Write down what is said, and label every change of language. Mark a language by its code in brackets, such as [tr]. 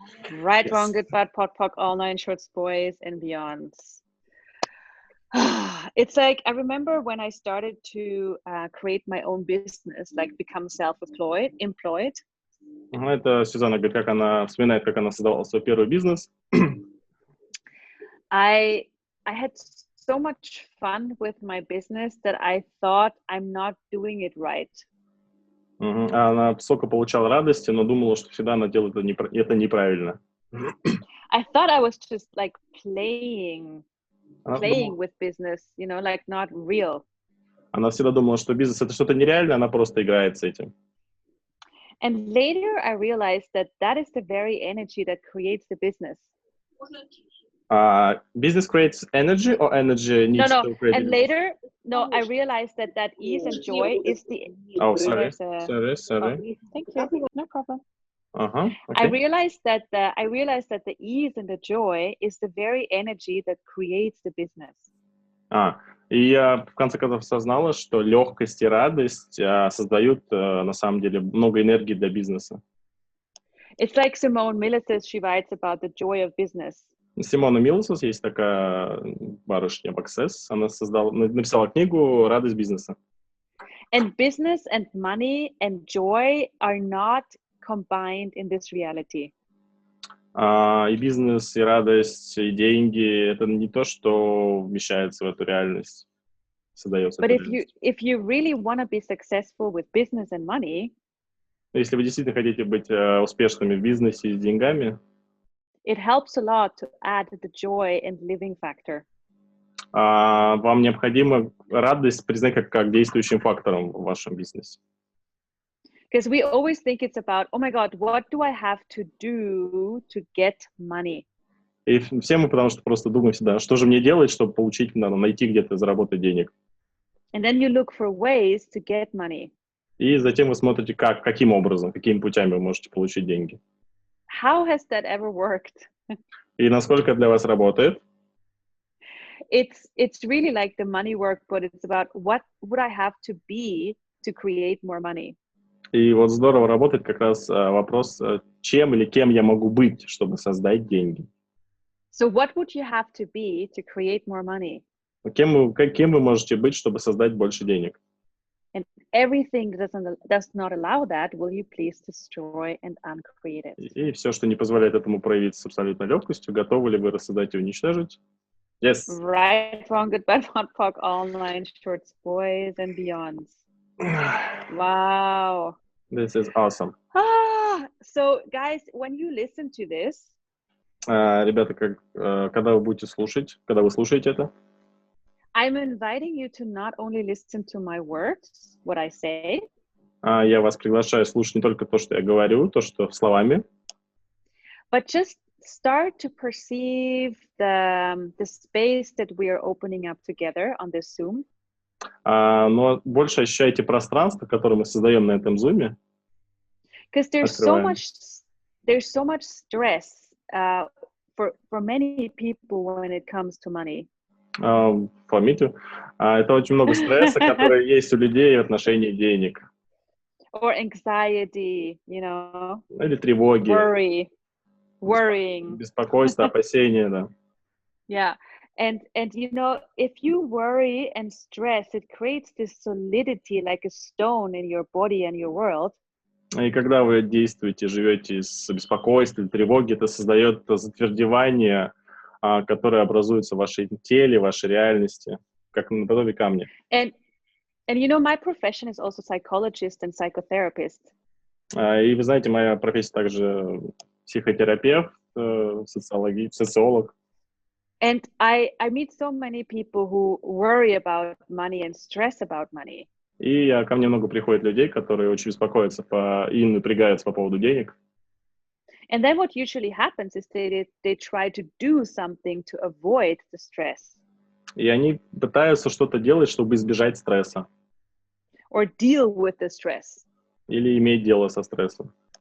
[en] Right, Yes. wrong, good, bad, pot, pock, all nine shorts, boys, and beyonds. It's like I remember when I started to create my own business, like become self-employed. [ru] Это Сюзанна говорит, как она вспоминает, как она создавала свой первый бизнес. [en] I had so much fun with my business that I thought I'm not doing it right. [ru] Она столько получала радости, но думала, что всегда она делает это неправильно. [en] I thought I was just like playing [ru] Она [en] with business, you know, like not real. [ru] Она всегда думала, что бизнес — это что-то нереальное, она просто играет с этим. [en] And later I realized that that is the very energy that creates the business. Business creates energy or energy needs to create And business? later, I realized that ease and joy is the... Oh, sorry. There's Sorry. Thank you, no problem. Okay. I realized that the ease and the joy is the very energy that creates the business. [ru] И я в конце концов осознала, что легкость и радость создают на самом деле много энергии для бизнеса. [en] It's like Simone Milasas, she writes about the joy of business. [ru] Симона Милсос, есть такая барышня в Access, она написала книгу «Радость бизнеса». [en] And business and money and joy are not combined in this reality. [ru] И бизнес, и радость, и деньги — это не то, что вмещается в эту реальность, создается. [en] But if you really want to be successful with business and money, [ru] если вы действительно хотите быть успешными в бизнесе и с деньгами, [en] it helps a lot to add the joy and living factor. [ru] Вам необходимо радость признать как действующим фактором в вашем бизнесе. [en] Because we always think it's about, oh my God, what do I have to do to get money? [ru] И все мы потому что просто думаем всегда, что же мне делать, чтобы получить, найти где-то, заработать денег. [en] And then you look for ways to get money. [ru] И затем вы смотрите, каким образом, какими путями вы можете получить деньги. [en] How has that ever worked? [ru] И насколько это для вас работает? [en] It's really like the money work, but it's about what would I have to be to create more money? [ru] И вот здорово работает как раз вопрос, чем или кем я могу быть, чтобы создать деньги. [en] So what would you have to be to create more money? [ru] Кем вы можете быть, чтобы создать больше денег? [en] And everything does not allow that, will you please destroy and uncreate it? [ru] И все, что не позволяет этому проявиться с абсолютной легкостью, готовы ли вы рассоздать и уничтожить? [en] Yes. Right, wrong, good, bad, POC, online, shorts, boys, and beyonds. Wow. This is awesome. So guys, when you listen to this, [ru] Ребята, когда вы слушаете это, [en] I'm inviting you to not only listen to my words, what I say, [ru] я вас приглашаю слушать не только то, что я говорю, то, что словами, [en] but just start to perceive the space that we are opening up together on this Zoom. [ru] но больше ощущайте пространство, которое мы создаем на этом зуме. [en] Because there's so much stress for many people when it comes to money. For me too. [ru] Это очень много стресса, который есть у людей в отношении денег. [en] Or anxiety, you know. [ru] Или тревоги. [en] Worrying. [ru] Беспокойство, опасения, да. [en] Yeah. And you know, if you worry and stress, it creates this solidity like a stone in your body and your world. [ru] И когда вы действуете, живете с беспокойством, тревоги, это создает затвердевание, которое образуется в вашем теле, в вашей реальности, как наподобие камня. [en] And you know, my profession is also psychologist and psychotherapist. [ru] И вы знаете, моя профессия также психотерапевт, социолог. [en] And I meet so many people who worry about money and stress about money. [ru] И ко мне много приходит людей, которые очень беспокоятся и напрягаются по поводу денег. [en] And then what usually happens is they try to do something to avoid the stress. [ru] И они пытаются что-то делать, чтобы избежать стресса. [en] Or deal with the stress. [ru] Или иметь дело со стрессом.